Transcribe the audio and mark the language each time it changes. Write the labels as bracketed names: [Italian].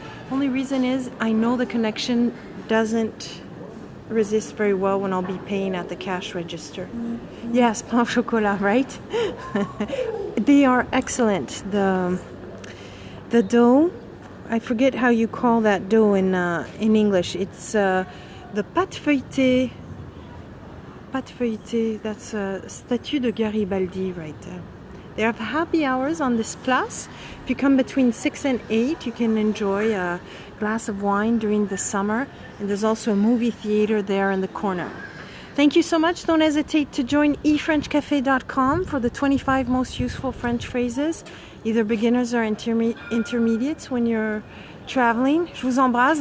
[English] Only reason is I know the connection doesn't resist very well when I'll be paying at the cash register. Yes, pain au chocolat, right? They are excellent. The dough, I forget how you call that dough in English. It's the pâte feuilletée. Pâte feuilletée, that's a statue de Garibaldi right there. They have happy hours on this place. If you come between 6 and 8, you can enjoy a glass of wine during the summer. And there's also a movie theater there in the corner. Thank you so much. Don't hesitate to join efrenchcafe.com for the 25 most useful French phrases, either beginners or intermediates when you're traveling. [French] Je vous embrasse.